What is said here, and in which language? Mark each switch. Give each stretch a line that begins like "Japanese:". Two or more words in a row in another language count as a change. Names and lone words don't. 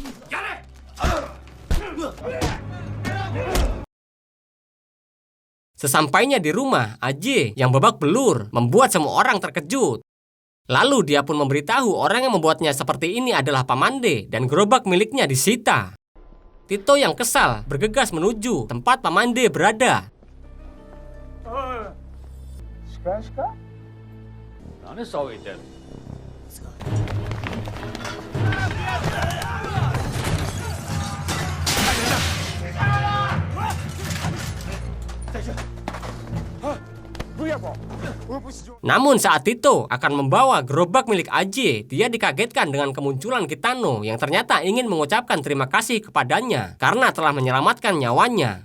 Indonesian: Sesampainya di rumah, Aje yang babak belur membuat semua orang terkejut. Lalu dia pun memberitahu orang yang membuatnya seperti ini adalah Pamande dan gerobak miliknya disita. Tito yang kesal bergegas menuju tempat Pamande berada.
Japanese: Shika? 何騒いでんの。
Indonesian: Namun saat Tito akan membawa gerobak milik Aje, dia dikagetkan dengan kemunculan Kitano yang ternyata ingin mengucapkan terima kasih kepadanya karena telah menyelamatkan nyawanya.